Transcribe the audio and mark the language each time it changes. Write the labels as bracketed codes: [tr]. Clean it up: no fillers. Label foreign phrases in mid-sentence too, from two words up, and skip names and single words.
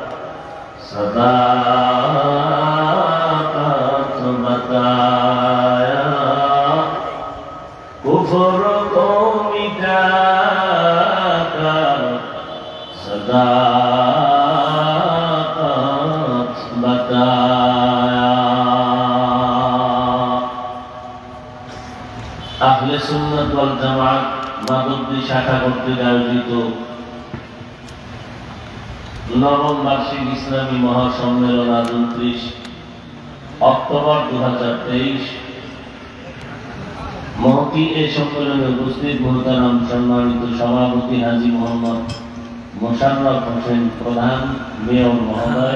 [ur] صداقت بتایا، کفر کو مٹا کر صداقت بتایا. [bn] আহলে সুন্নাত ওয়াল জামাত মাধবদী শাখা কর্তৃক আয়োজিত নবম বার্ষিক ইসলামী মহাসম্মেলন আজ 29 অক্টোবর 2023 মহতি এই সম্মেলনে উপস্থিত মোহতারাম সম্মানিত সভাপতি হাজী মোহাম্মদ মোশাররফ হোসেন প্রধান, মেয়র মহোদয়,